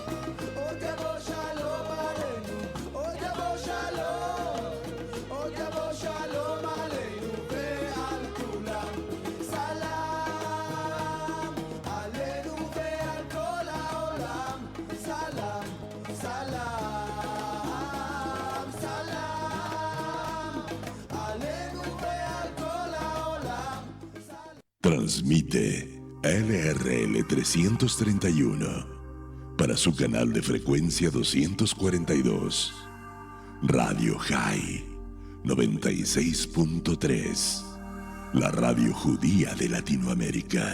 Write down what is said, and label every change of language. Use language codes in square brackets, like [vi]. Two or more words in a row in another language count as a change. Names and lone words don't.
[he] עוד יבוא שלום עלינו, עוד יבוא שלום, עוד יבוא שלום עלינו ועל כולם. סלאם עלינו ועל כל העולם. סלאם, סלאם, סלאם עלינו ועל כל העולם. [es] Transmite LRL 331 para su canal de frecuencia 242. Radio High 96.3, la radio judía de Latinoamérica.